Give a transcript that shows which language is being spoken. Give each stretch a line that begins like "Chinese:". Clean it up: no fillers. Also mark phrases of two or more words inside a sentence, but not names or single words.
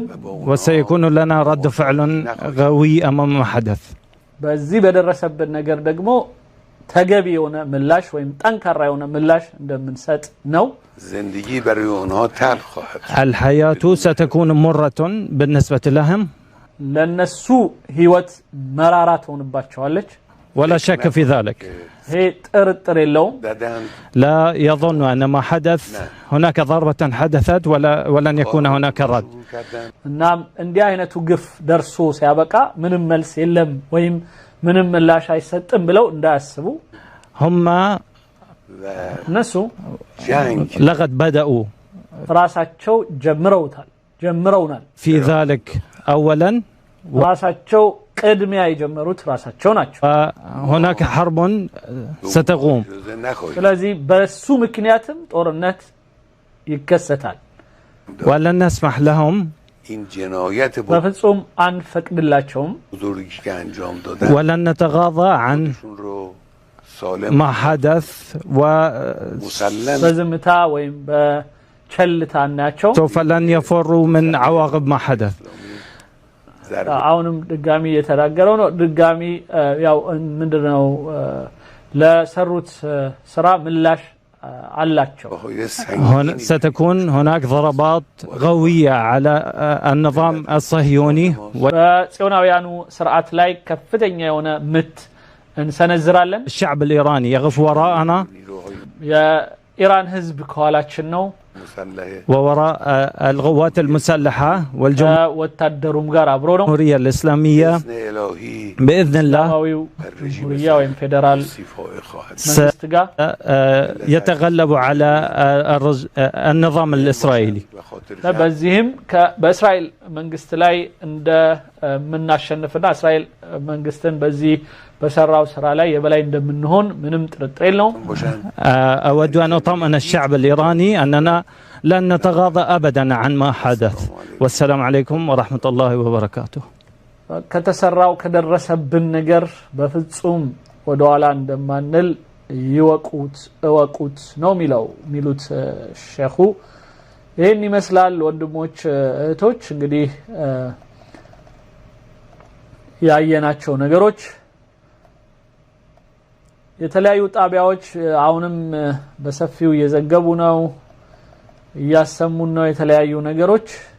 Arabic: وسيكون لنا رد فعل قوي أمام ما حدث.
Amharic: በዚህ በደረሰብን ነገር ደግሞ ተገቢ የሆነ ምላሽ ወይም ጠንካራ የሆነ ምላሽ እንደምንሰጥ ነው።
Persian: زندگی برای اونها تلخ خواهد.
Arabic: الحياة ستكون مرة بالنسبة لهم.
Amharic: ለነሱ ህይወት መራራት ሆንባቸዋለች።
Arabic: ولا شك في ذلك.
Amharic: هي ጥርጥር የለውም።
Arabic: لا يظن أن ما حدث هناك ضربة حدثت ولن يكون هناك رد.
Amharic: እናም እንዲህ አይነቱ ግፍ ደርሶ ሲያበቃ ምንም መልስ የለም ወይም ምንም ምላሽ አይሰጥም ብለው እንዳያስቡ
Arabic: هم
Amharic: እነሱ
Arabic: لقد بدأوا
Amharic: ራሳቸው ጀምረውናል።
Arabic: في ذلك أولا
Amharic: ራሳቸው ቅድሚያ የጀመሩት ራሳቸው ናቸው።
Arabic: هناك حرب ستقوم.
Amharic: ስለዚህ በሱ ምክንያትም ጦርነት ይከሰታል።
Arabic: ولن نسمح لهم
Amharic: በፍጹም አንፈቅድላቸውም።
Arabic: ولن نتغاضى عن ما حدث
Amharic: በዝምታ ወይም በቸልታ ናቸው።
Arabic: سوف لن يفروا من عواقب ما حدث.
Amharic: አሁንም ድጋሚ የተናገረው ነው። ድጋሚ ያው ምንድነው ለሰሩት ስራ ምላሽ አላቸው።
Arabic: ستكون هناك ضربات قوية على النظام الصهيوني.
Amharic: በጽዮናውያኑ ስርዓት ላይ ከፍተኛ የሆነ ምት እንሰነዝራለን።
Arabic: الشعب الإيراني يقف وراءنا.
Amharic: የኢራን ህዝብ ከኋላችን ነው።
Arabic: ووراء القوات المسلحة والجمهورية الإسلامية بإذن الله يتغلب على النظام الإسرائيلي.
Amharic: በዚህም በእስራኤል መንግስት ላይ እንደ ምናሸንፍና እስራኤል መንግስትን በዚህ በሰራው ስራ ላይ የበላይ እንደምንሆን ምንም ጥርጥር የለውም።
Arabic: أود أن أطمئن الشعب الإيراني أننا لن نتغاضى أبدا عن ما حدث. والسلام عليكم ورحمة الله وبركاته.
Amharic: ከተሰራው ከደረሰብን ነገር በፍጹም ወደኋላ እንደማንል ይወቁት ነው ሚሉት ሼኹ። ይሄን ይመስላል ወንድሞች እህቶች እንግዲህ ያየናቸው ነገሮች የተለያዩ ጣቢያዎች አሁንም በሰፊው እየዘገቡ ነው እያሰሙን ነው የተለያዩ ነገሮች